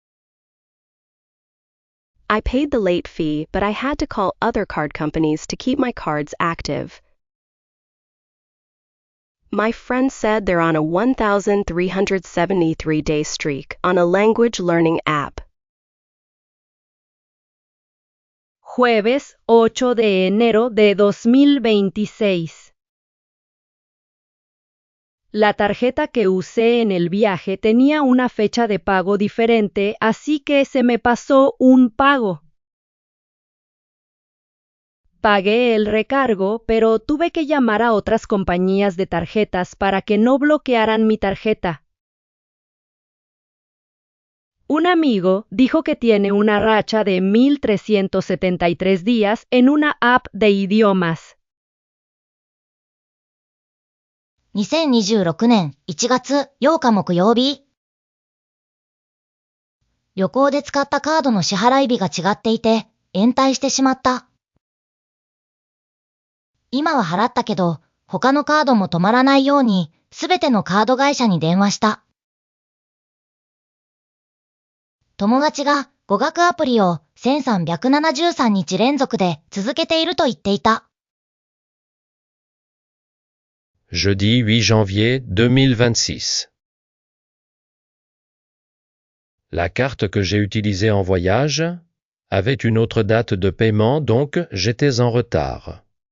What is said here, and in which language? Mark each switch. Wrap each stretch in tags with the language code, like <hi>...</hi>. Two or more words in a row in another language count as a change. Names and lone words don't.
<en>I paid the late fee, but I had to call other card companies to keep my cards active. My friend said they're on a 1,373-day streak on a language learning app.</en> <es>Jueves 8 de enero de 2026. La tarjeta que usé en el viaje tenía una fecha de pago diferente, así que se me pasó un pago. Pagué el recargo, pero tuve que llamar a otras compañías de tarjetas para que no bloquearan mi tarjeta. Un amigo dijo que tiene una racha de 1,373 días en una app de idiomas.</es> <ja>2026 年1月8日木曜日。旅行で使ったカードの支払い日が違っていて、延滞してしまった。今は払ったけど、他のカードも止まらないように、すべてのカード会社に電話した。友達が語学アプリを1373日連続で続けていると言っていた。</ja> <fr>Jeudi 8 janvier 2026. La carte que j'ai utilisée en voyage avait une autre date de paiement, donc j'étais en retard.</fr>